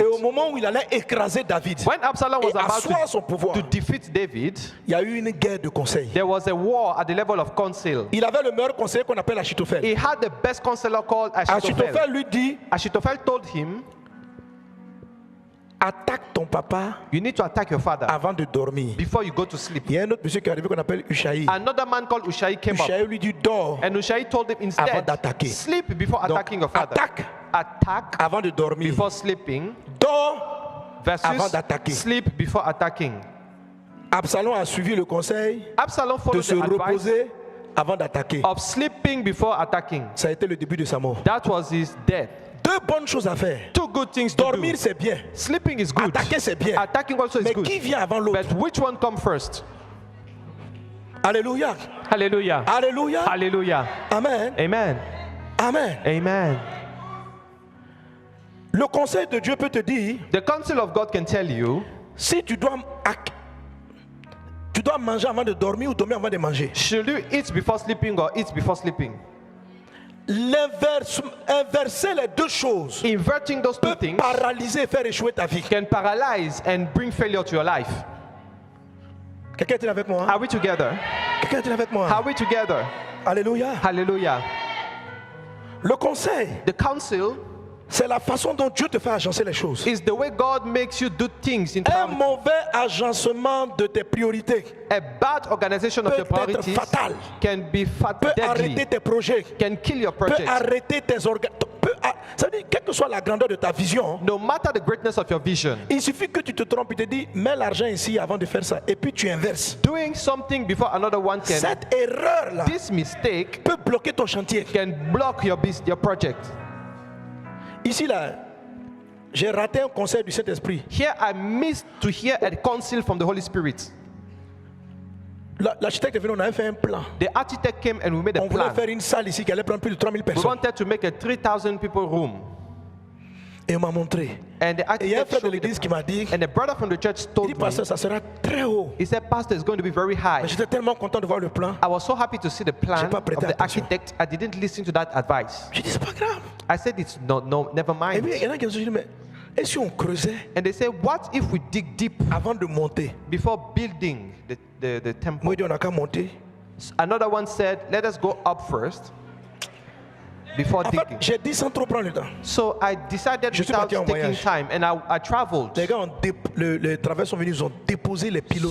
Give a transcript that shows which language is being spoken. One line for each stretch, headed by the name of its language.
French: Et au moment où il allait écraser David
English: When Absalom was
French: et asseoir son pouvoir,
English: to defeat David,
French: il y a eu une guerre de conseils.
English: there was a war at the level of counsel.
French: Il avait le meilleur conseiller qu'on appelle Achitophel.
English: He had the best counselor called
French: Achitophel
English: Achitophel.
French: lui dit,
English: Achitophel told him,
French: attaque ton papa
English: you need to attack your father
French: avant de dormir.
English: before you go to sleep.
French: Il y a un autre monsieur qui est arrivé qu'on appelle Ushaï.
English: Another man called Ushai came up,
French: Ushaï lui dit, dors
English: and Ushai told him
French: avant
English: instead,
French: d'attaquer.
English: sleep before
French: Donc,
English: attacking your father.
French: attaque
English: Attack
French: avant de dormir.
English: before sleeping
French: Dors avant
English: versus
French: d'attaquer.
English: sleep before attacking.
French: Absalom a suivi le conseil
English: Absalom
French: de
English: followed
French: se
English: the advice
French: reposer avant d'attaquer.
English: of sleeping before attacking.
French: Ça a été le début de sa mort.
English: That was his death.
French: Deux bonnes choses à faire.
English: Two good things to
French: Dormir,
English: do.
French: c'est bien.
English: Sleeping is good.
French: Attaquer, c'est bien.
English: Attacking also is
French: Mais
English: good.
French: qui vient avant l'autre?
English: But which one comes first?
French: Alléluia.
English: Hallelujah.
French: Alléluia.
English: Hallelujah.
French: Amen.
English: Amen.
French: Amen.
English: Amen.
French: Le conseil de Dieu peut te dire,
English: The counsel of God can tell you,
French: si tu dois manger avant de dormir ou dormir avant de manger.
English: should you eat before sleeping or eat before sleeping?
French: Inverser les deux choses
English: Inverting those two
French: peut
English: things
French: paralyser et faire échouer ta vie.
English: can paralyze and bring failure to your life.
French: Quelqu'un est avec moi?
English: Are we together?
French: Quelqu'un est avec moi?
English: Are we together?
French: Alléluia.
English: Hallelujah.
French: Le conseil,
English: The counsel
French: c'est la façon dont Dieu te fait agencer les choses.
English: is the way God makes you do things in
French: Un
English: time.
French: mauvais agencement de tes priorités
English: A bad organization of
French: peut
English: your
French: être
English: priorities
French: fatal,
English: can be
French: peut
English: deadly,
French: arrêter tes projets,
English: can kill your
French: peut
English: project.
French: arrêter tes organes. Ça veut dire, quelle que soit la grandeur de ta vision,
English: No matter the greatness of your vision,
French: il suffit que tu te trompes et te dis, mets l'argent ici avant de faire ça, et puis tu inverses.
English: doing something before another one can,
French: Cette erreur-là
English: this mistake
French: peut bloquer ton chantier.
English: can block your business, your project.
French: Ici, là, j'ai raté un conseil du Saint-Esprit.
English: Here I missed to hear a counsel from the Holy Spirit.
French: L'architecte est venu, on avait fait un plan.
English: The architect came and we made a
French: On voulait
English: plan.
French: faire une salle ici qui allait prendre plus de 3000
English: We
French: personnes.
English: wanted to make a 3,000 people room.
French: Et on m'a montré.
English: And the
French: Et il y a un
English: architect
French: frère de
English: showed me
French: l'église
English: the
French: qui
English: plan.
French: m'a dit,
English: And a brother from the church
French: il
English: told
French: dit,
English: me,
French: pasteur, ça sera très haut.
English: he said, Pastor, it's going to be very high.
French: Mais j'étais tellement content de voir le plan.
English: I was so happy to see the plan
French: J'ai pas
English: of
French: prêté
English: the
French: attention.
English: architect. I didn't listen to that advice.
French: J'ai dit, c'est pas grave.
English: I said, it's no, never
French: Et puis,
English: mind.
French: il y en a qui me sont dit, mais et si on creusait
English: And they said, what if we dig deep
French: avant de monter?
English: before building the temple?
French: Moi, je dis, on n'a qu'à monter.
English: Another one said, let us go up first before
French: En fait,
English: digging.
French: j'ai dit sans trop prendre le temps.
English: So I decided
French: Je suis
English: without
French: parti en
English: taking
French: voyage.
English: time, and I traveled.
French: Les gars, les travailleurs sont venus, ils ont déposé les pilotes.